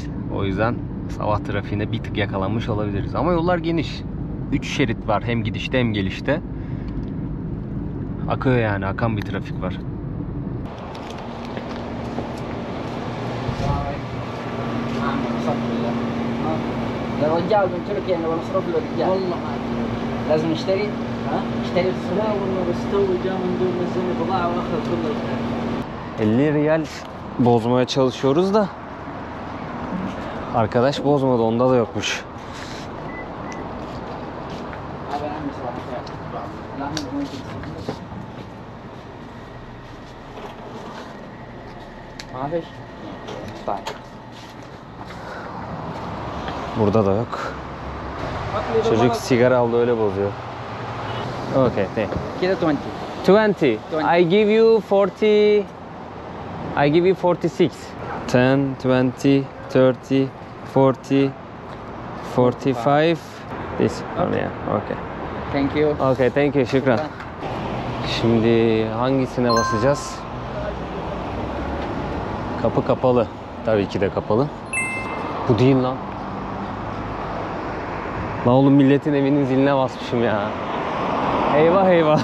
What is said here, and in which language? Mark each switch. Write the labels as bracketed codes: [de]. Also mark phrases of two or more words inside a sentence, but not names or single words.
[tr] O yüzden sabah trafiğine bir tık yakalanmış olabiliriz. Ama yollar geniş. 3 şerit var hem gidişte hem gelişte. Akıyor yani, akan bir trafik var. [ar] الرجال من تركيا نبغى نصرف له رجال والله لازم نشتري اشتري لا والله بس تو جاء من دون نزلني بضاعه واخذ كل [tr] 50 riyal bozmaya çalışıyoruz da arkadaş bozmadı, onda da yokmuş. [ar] هذا عندي صراحه لا ما فيش طيب [tr] Burada da yok. Çocuk sigara aldı öyle bozuyor. [en] Okay, thank you. [ar] كذا [en] 20. I give you 40. I give you 46. 10, 20, 30, 40, 45. This one, yeah. Okay. thank you Okay, thank you. [tr] Şükran. Şimdi hangisine basacağız? Kapı kapalı. Tabii ki de kapalı. Bu değil lan. Lan oğlum, milletin evinin ziline basmışım ya. Eyvah eyvah.